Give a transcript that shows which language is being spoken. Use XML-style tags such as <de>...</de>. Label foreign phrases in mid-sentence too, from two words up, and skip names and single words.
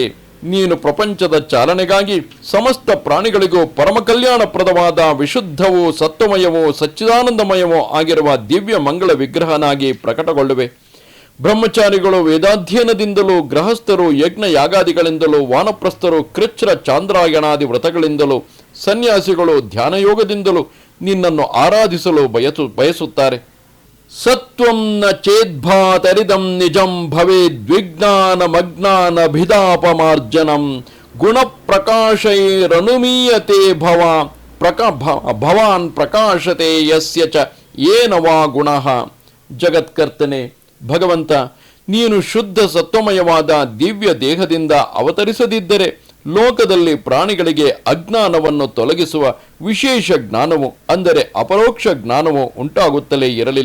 <kn>ನೀನು ಪ್ರಪಂಚದ ಚಾಲನೆಗಾಗಿ ಸಮಸ್ತ ಪ್ರಾಣಿಗಳಿಗೂ ಪರಮ ಕಲ್ಯಾಣಪ್ರದವಾದ ವಿಶುದ್ಧವೂ ಸತ್ವಮಯವೂ ಸಚ್ಚಿದಾನಂದಮಯವೂ ಆಗಿರುವ ದಿವ್ಯ ಮಂಗಳ ವಿಗ್ರಹನಾಗಿ ಪ್ರಕಟಗೊಳ್ಳುವೆ. ಬ್ರಹ್ಮಚಾರಿಗಳು ವೇದಾಧ್ಯಯನದಿಂದಲೂ, ಗೃಹಸ್ಥರು ಯಜ್ಞ ಯಾಗಾದಿಗಳಿಂದಲೂ, ವಾನಪ್ರಸ್ಥರು ಕೃಚ್ಛ್ರ ಚಾಂದ್ರಾಯಣಾದಿ ವ್ರತಗಳಿಂದಲೂ, ಸನ್ಯಾಸಿಗಳು ಧ್ಯಾನಯೋಗದಿಂದಲೂ ನಿನ್ನನ್ನು ಆರಾಧಿಸಲು ಬಯಸುತ್ತಾರೆ.</kn> <sa>ಸತ್ವಂ ನ ಚೇದ್ಭಾತರಿದಂ ನಿಜಂ ಭವೇದ್ವಿಜ್ಞಾನಮಜ್ಞಾನಭಿದಾಪಮಾರ್ಜನಂ ಗುಣಪ್ರಕಾಶೈರನುಮೀಯತೆ ಭವಾನ್ ಪ್ರಕಾಶತೆ ಯಸ್ಯ ಚ ಯೇನ ವಾ ಗುಣಃ.</sa> <kn>ಜಗತ್ಕರ್ತನೆ ಭಗವಂತ, ನೀನು ಶುದ್ಧ ಸತ್ವಮಯವಾದ ದಿವ್ಯ ದೇಹದಿಂದ ಅವತರಿಸದಿದ್ದರೆ ಲೋಕದಲ್ಲಿ ಪ್ರಾಣಿಗಳಿಗೆ ಅಜ್ಞಾನವನ್ನು ತೊಲಗಿಸುವ ವಿಶೇಷ ಜ್ಞಾನವು, ಅಂದರೆ ಅಪರೋಕ್ಷ ಜ್ಞಾನವು ಉಂಟಾಗುತ್ತಲೇ ಇರಲಿಲ್ಲ.</kn>